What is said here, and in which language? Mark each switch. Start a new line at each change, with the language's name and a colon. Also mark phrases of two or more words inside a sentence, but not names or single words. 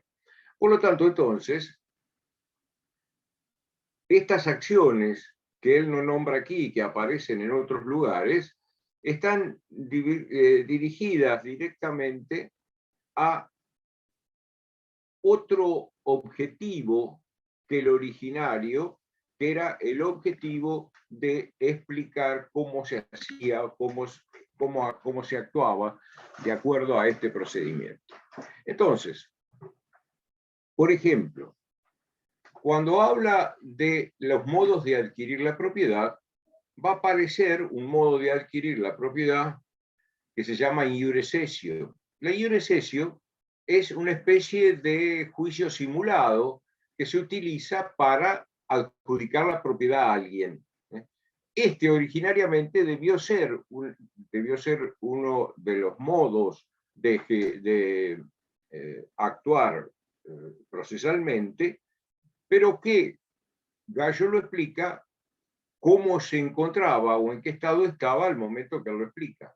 Spanish: Por lo tanto, entonces, estas acciones que él no nombra aquí, que aparecen en otros lugares, están dirigidas directamente a otro objetivo que el originario, que era el objetivo de explicar cómo se hacía, cómo se actuaba de acuerdo a este procedimiento. Entonces, por ejemplo, cuando habla de los modos de adquirir la propiedad, va a aparecer un modo de adquirir la propiedad que se llama
Latin: iure cessio.
Spanish: La
Latin: iure cessio
Spanish: es una especie de juicio simulado que se utiliza para adjudicar la propiedad a alguien. Este originariamente debió ser uno de los modos de actuar procesalmente, pero que Gallo lo explica cómo se encontraba o en qué estado estaba al momento que lo explica.